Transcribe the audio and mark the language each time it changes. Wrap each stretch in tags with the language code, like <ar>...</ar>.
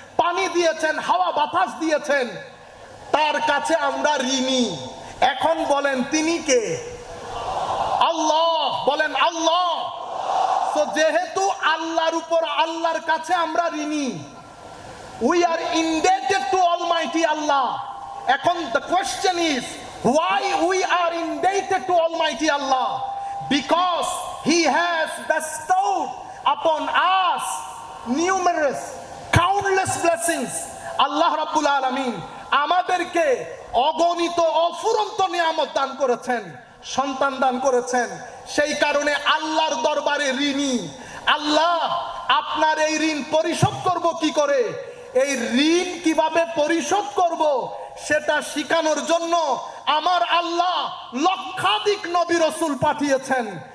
<bn>পানি দিয়েছেন, হাওয়া বাতাস দিয়েছেন, তার কাছে আমরা ঋণী। এখন বলেন তিনি কে? আল্লাহ। বলেন আল্লাহ। তো যেহেতু আল্লাহর উপর, আল্লাহর কাছে আমরা ঋণী,</bn> <en>we are indebted to Almighty Allah. এখন the question is, why we are indebted to Almighty Allah? Because He has bestowed upon us numerous, countless blessings.</en> <bn>Allah Rabbul Alamin আমাদেরকে অগণিত অফুরন্ত নিয়ামত দান করেছেন, সন্তান দান করেছেন। সেই কারণে আল্লাহর দরবারে ঋণী। আল্লাহ, আপনার এই ঋণ পরিশোধ করব কি করে, এই ঋণ কিভাবে পরিশোধ করব সেটা শিখানোর জন্য আমার আল্লাহ লক্ষাধিক নবী রাসূল পাঠিয়েছেন।</bn>